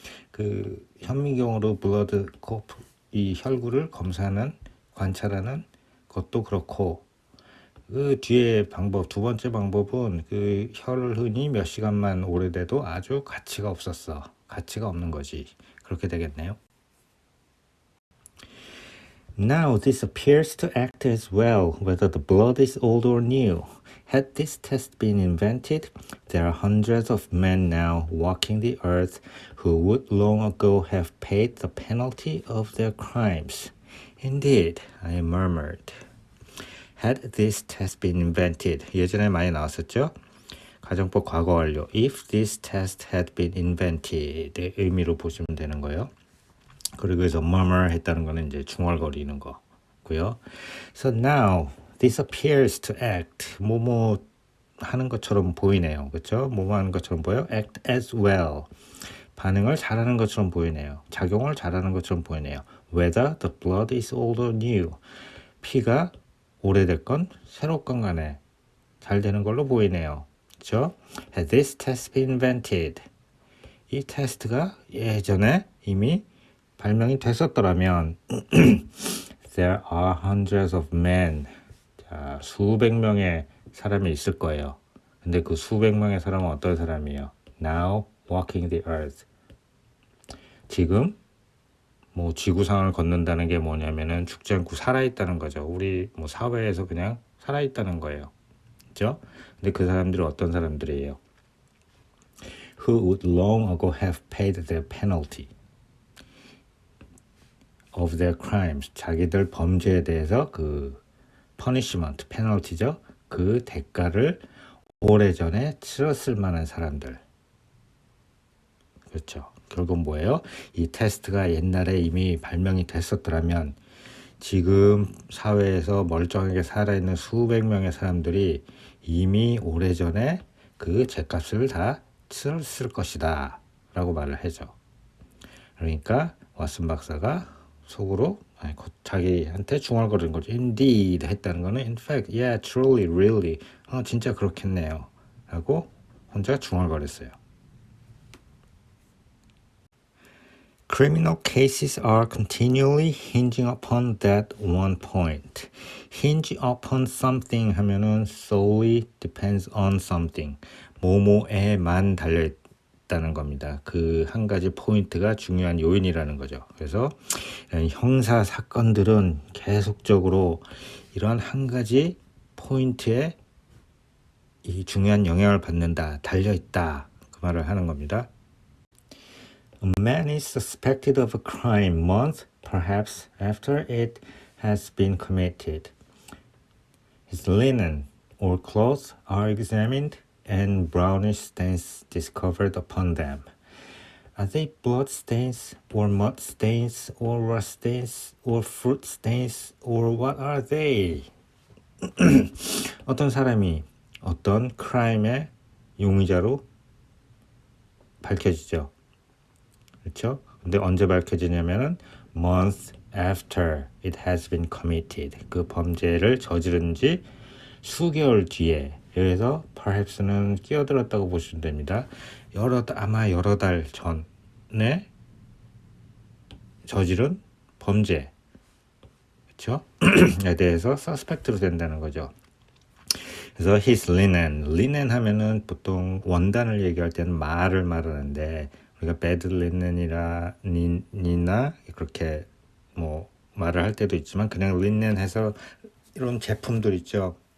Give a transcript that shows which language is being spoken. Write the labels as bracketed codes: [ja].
[ko] 그 현미경으로 블러드 코프 이 혈구를 검사하는 관찰하는 것도 그렇고 그 뒤에 방법 두 번째 방법은 그 혈흔이 몇 시간만 오래돼도 아주 가치가 없었어. 가치가 없는 거지. 그렇게 되겠네요. [en] Now this appears to act as well, whether the blood is old or new. Had this test been invented, there are hundreds of men now walking the earth who would long ago have paid the penalty of their crimes. Indeed, I murmured. Had this test been invented. [ko] 예전에 많이 나왔었죠? 가정법 과거 완료. [en] If this test had been invented [ko] 의미로 보시면 되는 거예요. 그리고 여기서 murmur 했다는 거는 이제 중얼거리는 거고요. [en] So now this appears to act [ko] 뭐뭐 하는 것처럼 보이네요. 그렇죠? 뭐뭐 하는 것처럼 보여? [en] act as well. [ko] 반응을 잘하는 것처럼 보이네요. 작용을 잘하는 것처럼 보이네요. [en] Whether the blood is old or new. [ko] 피가 오래됐건 새롭건 간에 잘 되는 걸로 보이네요. 그렇죠? [en] Had this test been invented. [ko] 이 테스트가 예전에 이미 발명이 됐었더라면 [en] There are hundreds of men. [ko] 자, 수백 명의 사람이 있을 거예요. 근데 그 수백 명의 사람은 어떤 사람이에요? [en] Now walking the earth. [ko] 지금 뭐 지구상을 걷는다는 게 뭐냐면은 죽지 않고 살아있다는 거죠. 우리 뭐 사회에서 그냥 살아있다는 거예요. 그렇죠? 근데 그 사람들이 어떤 사람들이에요? [en] Who would long ago have paid their penalty of their crimes. [ko] 자기들 범죄에 대해서 그 punishment, penalty죠. 그 대가를 오래전에 치렀을 만한 사람들. 그렇죠. 결국 뭐예요? 이 테스트가 옛날에 이미 발명이 됐었더라면 지금 사회에서 멀쩡하게 살아있는 수백 명의 사람들이 이미 오래전에 그 죗값을 다 치렀을 것이다 라고 말을 해줘. 그러니까 왓슨 박사가 속으로 자기한테 중얼거리는 거죠. Indeed 했다는 거는 [en] in fact, yeah, truly, really [ko] 진짜 그렇겠네요 라고 혼자 중얼거렸어요. [en] Criminal cases are continually hinging upon that one point. Hinge upon something 하면은 solely depends on something. [ko] 뭐뭐에만 달려있다는 겁니다. 그 한 가지 포인트가 중요한 요인이라는 거죠. 그래서 형사 사건들은 계속적으로 이런 한 가지 포인트에 이 중요한 영향을 받는다, 달려있다 그 말을 하는 겁니다. [en] A man is suspected of a crime months, perhaps after it has been committed. His linen or clothes are examined and brownish stains discovered upon them. Are they blood stains or mud stains or rust stains or fruit stains or what are they? [ko] 어떤 사람이 어떤 크라임의 용의자로 밝혀지죠. 그렇죠? 근데 언제 밝혀지냐면은 [en] month after it has been committed. [ko] 그 범죄를 저지른 지 수개월 뒤에. 그래서 perhaps는 끼어들었다고 보시면 됩니다. 아마 여러 달 전에 저지른 범죄. 그렇죠? 에 대해서 suspect로 된다는 거죠. 그래서 his linen 하면은 보통 원단을 얘기할 때는 말을 말하는데 우리가 bad linen이나 그렇게 뭐 말을 할 때도 있지만 그냥 linen 해서 이런 제품들 있죠.